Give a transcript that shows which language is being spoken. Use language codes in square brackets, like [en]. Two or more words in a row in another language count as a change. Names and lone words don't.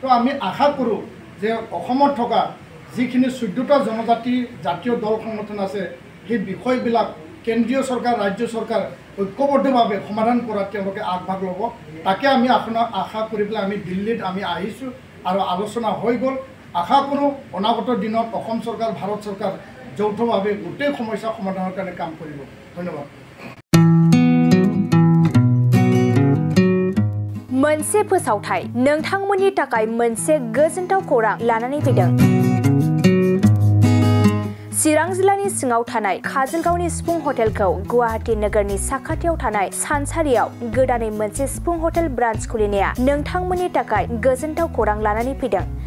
[as] আমি আশা কৰোঁ যে অসমত থকা যিখিনি 14টা জনজাতি জাতীয় দল সংগঠন আছে সেই বিষয়বিলাক কেন্দ্ৰীয় চৰকাৰ ৰাজ্য চৰকাৰ ঐক্যবদ্ধভাৱে সমাধান কৰাত তেওঁলোকে আগভাগ ল'ব তাকে আমি আশা কৰি পেলাই আমি দিল্লীত আমি আহিছোঁ আৰু আলোচনা হৈ গ'ল আশা কৰোঁ অনাগত দিনত অসম চৰকাৰ ভাৰত চৰকাৰ যৌথভাৱে গোটেই সমস্যা সমাধানৰ কাৰণে কাম কৰিব ধন্যবাদ [brx] मोनसे फोसावथाय नोंथांमोननि थाखाय मोनसे गोजोनथाव खौरां लानानै फैदों चिरां जिल्लानि सिङाव थानाय काजलगावनि सिफुं हटेलखौ गुवाहाटी नोगोरनि साखाथियाव थानाय सानसारियाव गोदानै मोनसे सिफुं हटेल ब्रान्च खुलिनाया नोंथांमोननि थाखाय गोजोनथाव खौरां लानानै फैदों